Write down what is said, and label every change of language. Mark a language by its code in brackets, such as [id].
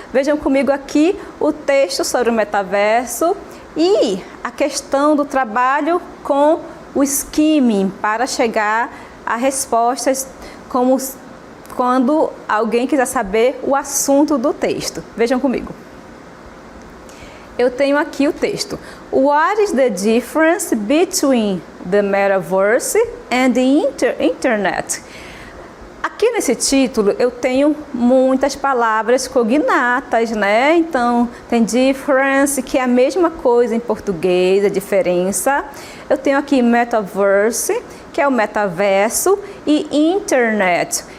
[pt] Vejam comigo aqui o texto sobre o metaverso e a questão do trabalho com o skimming para chegar a respostas como quando alguém quiser saber o assunto do texto. Vejam comigo. Eu tenho aqui o texto. [en] What is the difference between the metaverse and the internet? [pt] Aqui nesse título eu tenho muitas palavras cognatas, né? Então tem difference, que é a mesma coisa em português, a diferença. Eu tenho aqui metaverse, que é o metaverso, e internet.